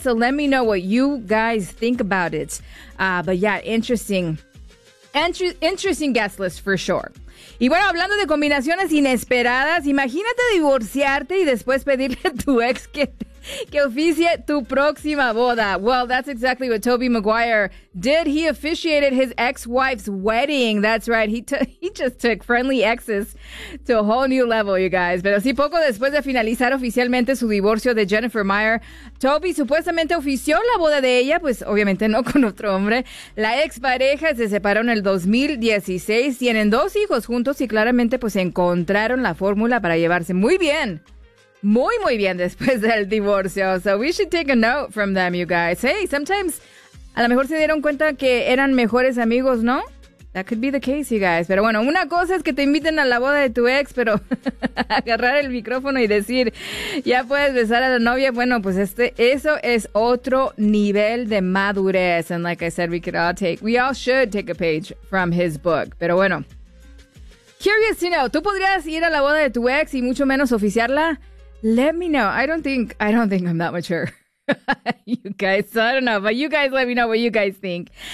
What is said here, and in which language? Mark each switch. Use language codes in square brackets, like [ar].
[en] So let me know what you guys think about it. But yeah, interesting. Interesting guest list for sure. [es] Y bueno, hablando de combinaciones inesperadas, imagínate divorciarte y después pedirle a tu ex que oficie tu próxima boda. [en] Well, that's exactly what Tobey Maguire did. He officiated his ex-wife's wedding. That's right. He just took friendly exes to a whole new level, you guys. [es] Pero sí, poco después de finalizar oficialmente su divorcio de Jennifer Meyer, Tobey supuestamente ofició la boda de ella, pues obviamente no con otro hombre. La expareja se separó en el 2016. Tienen dos hijos juntos y claramente pues encontraron la fórmula para llevarse muy bien. Muy, muy bien después del divorcio. [en] So we should take a note from them, you guys. Hey, sometimes, [es] a lo mejor se dieron cuenta que eran mejores amigos, ¿no? [en] That could be the case, you guys. [es] Pero bueno, una cosa es que te inviten a la boda de tu ex, pero agarrar el micrófono y decir, ya puedes besar a la novia. Bueno, pues eso es otro nivel de madurez. [en] And like I said, we all should take a page from his book. [es] Pero bueno, [en] curious to know, [es] ¿tú podrías ir a la boda de tu ex y mucho menos oficiarla? [en] Let me know. I don't think I'm that mature. You guys, so I don't know, but you guys let me know what you guys think.